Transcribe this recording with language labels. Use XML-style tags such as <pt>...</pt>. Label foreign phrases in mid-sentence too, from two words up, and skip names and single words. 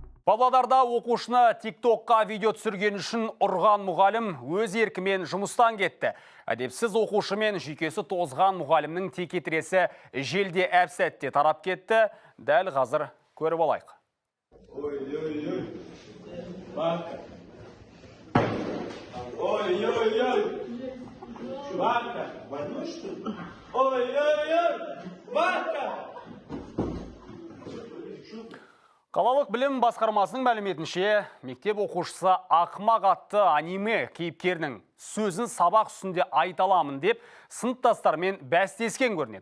<kk>Павлодарда оқушыны TikTokқа видео түсірген үшін ұрған мұғалім өз еркімен жұмыстан кетті. Әдепсіз оқушымен жүйкесі тозған мұғалімнің текетіресі желде әп-сәтте тарап кетті. Дәл қазір көріп алайық. Ой-ой-ой. Бака. Ой-ой-ой. Бака.</kk> <ru>Больной, что ли? Ой-ой-ой. Бака.</ru> <kk>Қалалық білім басқармасының мәліметінше, мектеп оқушысы Ақмақ атты аниме кейіпкерінің сөзін сабақ үстінде айта аламын деп сыныптастармен бәстескен көрінеді.</kk>